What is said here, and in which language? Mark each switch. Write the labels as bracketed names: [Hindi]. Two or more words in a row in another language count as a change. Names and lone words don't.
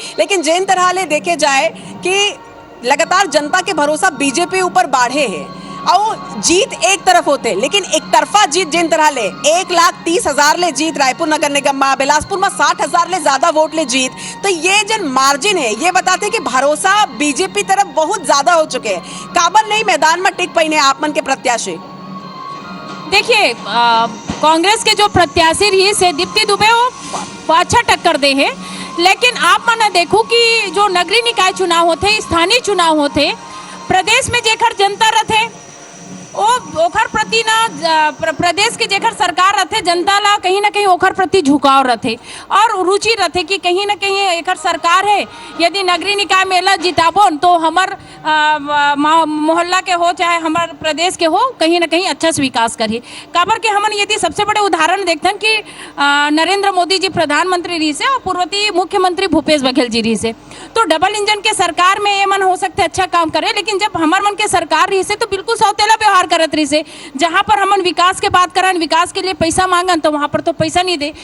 [Chhattisgarhi] लेकिन जिन तरह ले देखे जाए कि लगातार जनता के भरोसा बीजेपी ऊपर बाढ़े है और जीत एक तरफ होते, लेकिन एक तरफा जीत जिन तरह ले 1,30,000 ले जीत रायपुर नगर निगम में, बिलासपुर में 60,000 ले ज्यादा वोट ले जीत, तो ये जिन मार्जिन है ये बताते हैं कि भरोसा बीजेपी तरफ बहुत ज्यादा हो चुके हैं। काबर नहीं मैदान में टिक पाई आप मन के प्रत्याशी? देखिए, कांग्रेस के जो प्रत्याशी रही से दीप्ति दुबे वो अच्छा टक्कर दे है, लेकिन आप मन देखो कि जो नगरीय निकाय चुनाव होते, स्थानीय चुनाव होते, प्रदेश में जेखर जनता रहते ओखर प्रति ना प्रदेश के जेखर सरकार रहते, जनता ला कहीं ना कहीं ओखर प्रति झुकाव रहते और रुचि रहते कि कहीं ना कहीं एकर सरकार है, यदि नगरीय निकाय मेला जिताबोन तो हमार मोहल्ला के हो चाहे हमार प्रदेश के हो, कहीं ना कहीं अच्छा से विकास करिए। काबर के हमन यदि सबसे बड़े उदाहरण देखते हैं कि नरेंद्र मोदी जी प्रधानमंत्री रही से और पूर्ववर्ती मुख्यमंत्री भूपेश बघेल जी रही से, तो डबल इंजन के सरकार में ये मन हो सकते अच्छा काम करे, लेकिन जब हमार मन के सरकार रही से तो बिल्कुल सौतेला व्यवहार करत रही से, जहाँ पर हमन विकास के बात करन, विकास के लिए पैसा मांगन तो वहाँ पर तो पैसा नहीं दे।